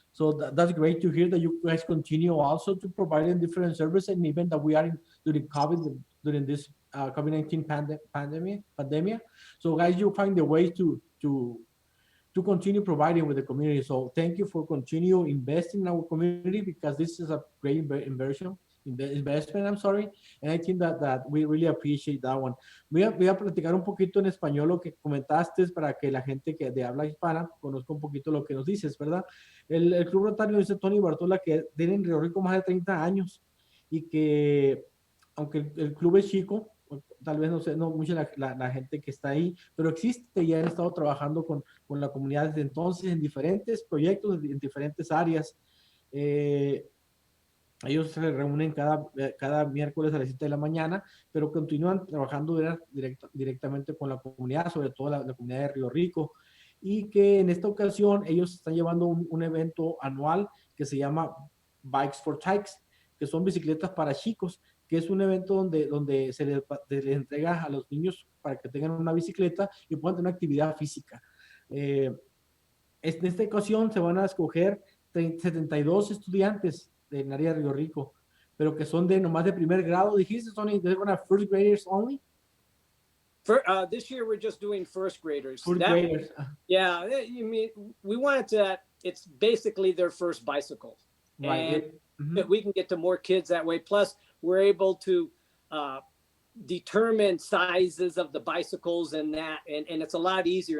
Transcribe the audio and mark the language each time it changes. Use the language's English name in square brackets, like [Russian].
[English] So that's great to hear that you guys continue also to providing different services, and even that we are during COVID, during this COVID-19 pandemic. So guys, you find the ways to continue providing with the community. So thank you for continue investing in our community, because this is a great investment, I'm sorry. And I think that we really appreciate that one. [Spanish] Voy a platicar un poquito en español lo que comentaste para que la gente que de habla hispana conozca un poquito lo que nos dices, ¿verdad? El Club Rotario, dice Tony Bartola, que tiene en Río Rico más de 30 años y que aunque el club es chico, tal vez no sé, no mucha la gente que está ahí, pero existe y han estado trabajando con la comunidad desde entonces en diferentes proyectos, en diferentes áreas. Ellos se reúnen cada miércoles a las 7 de la mañana, pero continúan trabajando directamente con la comunidad, sobre todo la comunidad de Río Rico, y que en esta ocasión ellos están llevando un evento anual que se llama Bikes for Tykes, que son bicicletas para chicos, que es un evento donde se les entrega a los niños para que tengan una bicicleta y puedan tener una actividad física. En esta ocasión se van a escoger 72 estudiantes del área de Río Rico, pero que son de nomás de primer grado. Dijiste, [English] Tony, they're gonna have first graders only? This year we're just doing first graders. First graders. Yeah, you mean we wanted to. It's basically their first bicycle, right? And we can get to more kids that way. Plus, we're able to determine sizes of the bicycles and it's a lot easier.